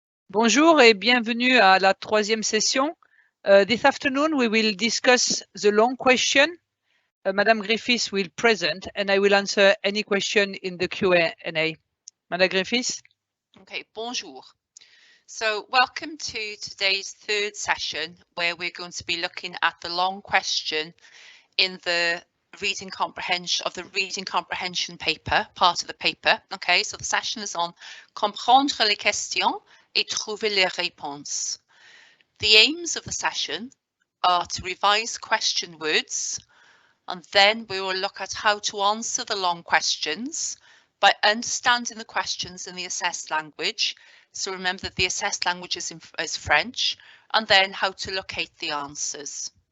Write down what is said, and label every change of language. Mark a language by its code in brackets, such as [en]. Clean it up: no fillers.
[fr] Bonjour et bienvenue à la troisième session. [en] This afternoon, we will discuss the long question. Madame Griffiths will present and I will answer any question in the Q&A. Madame Griffiths? Okay, bonjour. So welcome to today's third session where we're going to be looking at the long question in the reading comprehension paper, part of the paper. Okay, so the session is on [fr] comprendre les questions et trouver les réponses. [en] The aims of the session are to revise question words, and then we will look at how to answer the long questions by understanding the questions in the assessed language. So remember that the assessed language is French, and then how to locate the answers.